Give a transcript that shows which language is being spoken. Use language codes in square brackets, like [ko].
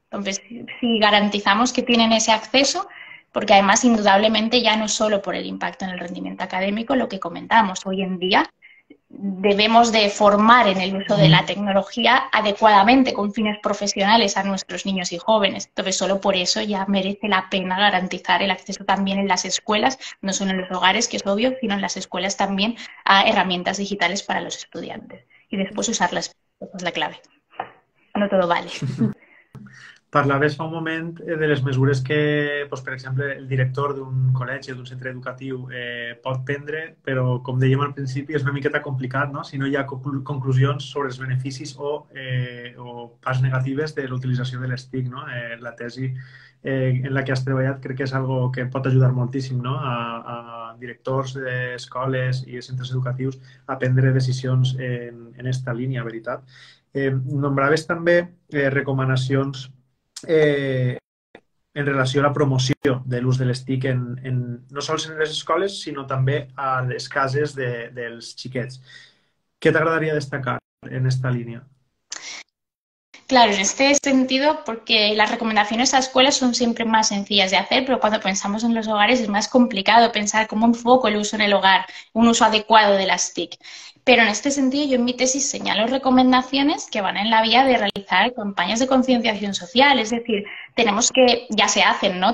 [es] Entonces, si garantizamos que tienen ese acceso, porque además indudablemente ya no solo por el impacto en el rendimiento académico, lo que comentamos hoy en día, debemos de formar en el uso de la tecnología adecuadamente con fines profesionales a nuestros niños y jóvenes. Entonces, solo por eso ya merece la pena garantizar el acceso también en las escuelas, no solo en los hogares, que es obvio, sino en las escuelas también a herramientas digitales para los estudiantes. Y después usarlas, esa es la clave. No todo vale. [ca] Parlaves fa un moment de les mesures que, doncs, per exemple, el director d'un col·legi o d'un centre educatiu pot prendre, però, com dèiem al principi, és una miqueta complicat, no? Si no hi ha conclusions sobre els beneficis o parts negatives de l'utilització de les TIC, no? La tesi en la que has treballat crec que és algo que pot ajudar moltíssim, no? A directors d'escoles i centres educatius a prendre decisions en esta línia, veritat. Nombraves també recomanacions en relació a la promoció de l'ús de les TIC no sols en les escoles, sinó també a les cases dels xiquets. Què t'agradaria destacar en esta línia? [es] Claro, en este sentido, porque las recomendaciones a escuelas son siempre más sencillas de hacer, pero cuando pensamos en los hogares es más complicado pensar cómo enfoco el uso en el hogar, un uso adecuado de las TIC. Pero en este sentido yo en mi tesis señalo recomendaciones que van en la vía de realizar campañas de concienciación social, es decir, tenemos que, ya se hacen, ¿no?